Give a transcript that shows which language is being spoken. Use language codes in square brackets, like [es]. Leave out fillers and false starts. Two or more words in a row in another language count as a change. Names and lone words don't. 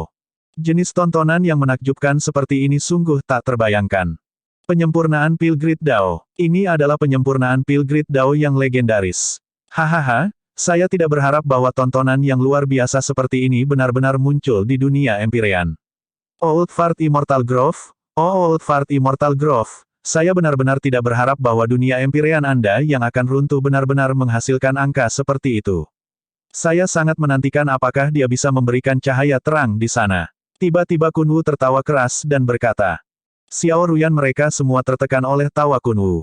[id] Jenis tontonan yang menakjubkan seperti ini sungguh tak terbayangkan. Penyempurnaan pil Great Dao. Ini adalah penyempurnaan pil Great Dao yang legendaris. Hahaha, saya tidak berharap bahwa tontonan yang luar biasa seperti ini benar-benar muncul di dunia Empyrean. Old Fart Immortal Grove? Oh Old Fart Immortal Grove. Saya benar-benar tidak berharap bahwa dunia Empyrean Anda yang akan runtuh benar-benar menghasilkan angka seperti itu. Saya sangat menantikan apakah dia bisa memberikan cahaya terang di sana. Tiba-tiba Kunwu tertawa keras dan berkata. Xiao Ruyan mereka semua tertekan oleh tawa Kunwu.